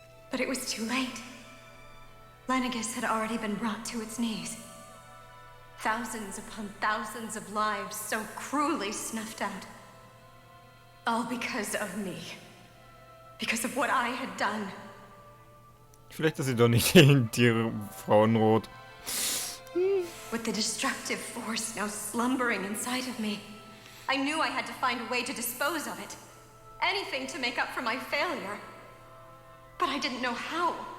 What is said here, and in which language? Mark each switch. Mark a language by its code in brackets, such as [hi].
[en] But it was too late. Lenegis had already been brought to its knees. Thousands upon thousands of lives so cruelly snuffed out. All because of me. Because of what I had done. [de] Vielleicht ist sie doch nicht gegen die Frauenrot. [en] With the destructive force now slumbering inside of me, I knew I had to find a way to dispose of it. Anything to make up for my failure. But I didn't know how.